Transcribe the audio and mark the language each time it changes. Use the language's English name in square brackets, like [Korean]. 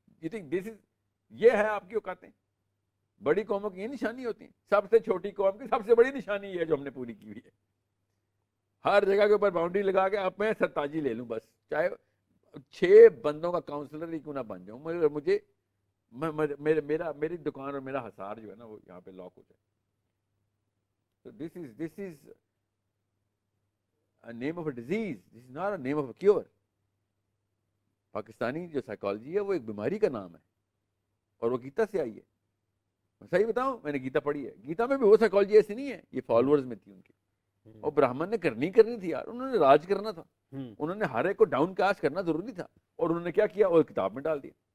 [English] you think this is, [Urdu] ये है आपकी औकातें? बड़ी कौमों की ये निशानी होती है। सबसे छोटी कौम की सबसे बड़ी निशानी ये है जो हमने पूरी की हुई है। ہر جگہ کے اوپر باؤنڈری لگا کے اب میں سرتاجی لے لوں، بس چاہے 6 بندوں کا کاؤنسلر ہی کیوں نہ بن جاؤں، مجھے میری دکان اور میرا حصار جو ہے نا وہ یہاں پہ لاک ہو جائے. [English] So this is a name of a disease. This is not a name of a cure. [Urdu] Pakistani جو سائیکالوجی ہے وہ ایک بیماری کا نام ہے اور وہ گیتا سے آئی ہے. میں صحیح بتاؤں، میں نے گیتا پڑھی ہے، گیتا میں بھی وہ سائیکالوجی ایسی نہیں ہے، یہ فالوورز میں تھی ان کی. اور برہمن نے کرنی تھی یار، انہوں نے راج کرنا تھا، انہوں نے ہر ایک کو ڈاؤن کاسٹ کرنا ضروری تھا، اور انہوں نے کیا کیا، وہ کتاب میں ڈال دیا.